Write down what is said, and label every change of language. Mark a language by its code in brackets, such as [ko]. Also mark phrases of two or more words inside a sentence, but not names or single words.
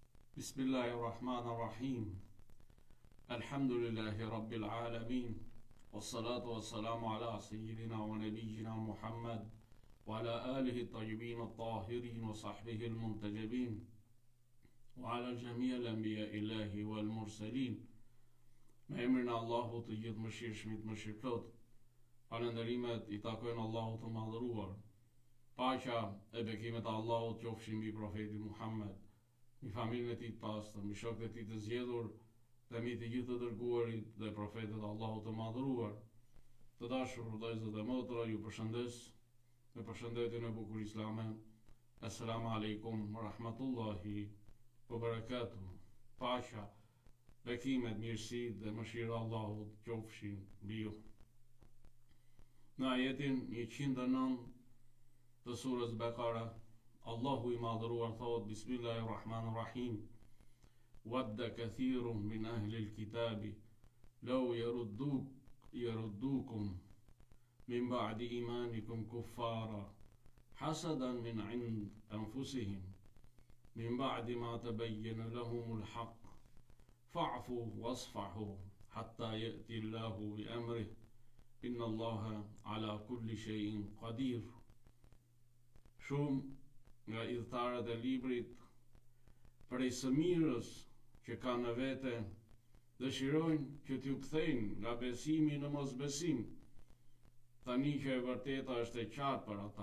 [ar] بسم الله الرحمن الرحيم. الحمد لله رب العالمين. والصلاة والسلام على سيدنا ونبينا محمد وعلى آله الطيبين الطاهرين وصحبه المنتجبين وعلى جميع أنبياء الله والمرسلين. [sq] Me emrin e Allahut të gjithë mëshirshmit mëshirplot. Falënderimet I takojnë Allahut të madhëruar. Paqja e bekimet e Allahut qofshin mbi profetin Muhammed, mi familjen e tij të pastër, mi shokët e tij të zgjedhur, dhe mi të gjithë të dërguarit dhe profetët e Allahut të madhëruar. Të dashur vëllezër dhe motra, ju përshëndes me përshëndetjen e bukur islame. [ar] السلام عليكم ورحمة الله وبركاته. [sq] Paqja, bekimet, mirësitë dhe mëshira e Allahut qofshin mbi ju. Në ajetin 109 të surës Bekara, Allahu I madhëruar thot: Bismillahirrahmanirrahim. [ar] ود كثير من أهل الكتاب لو يردونكم من بعد إيمانكم كفارا حسدا من عند أنفسهم من بعد ما تبين لهم الحق فاعفوا واصفحوا حتى يأتي الله بأمره إن الله على كل شيء قدير. [sq] Shumë nga idhëtarët e librit prej së mirës që kanë në vete dëshirojnë që t'ju kthejnë nga besimi në mosbesim, tani që e vërteta është e qartë për ata.